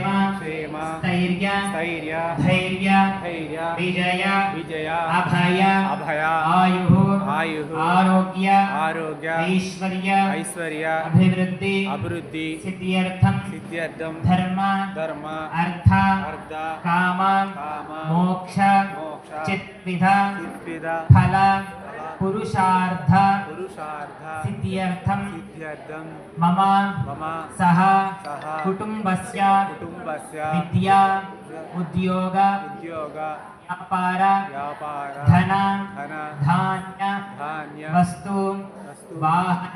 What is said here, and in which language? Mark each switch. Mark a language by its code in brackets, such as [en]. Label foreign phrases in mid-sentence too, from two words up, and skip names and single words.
[sa] స్థైర్య ధైర్య విజయ అభయ ఆయు ఆరోగ్య ఐశ్వర్య అభివృద్ధి సిద్ధ్యర్థం ధర్మ అర్థ కామ మోక్ష చిత్విధ ఫల పురుషార్థ पुरुषार्थ सिद्ध्यर्थं सिद्ध्यर्थं मम मम सह सह कुटुम्बस्य कुटुम्बस्य विद्या उद्योग उद्योग व्यापार व्यापार धन धन धान्य धान्य वस्तु वाहन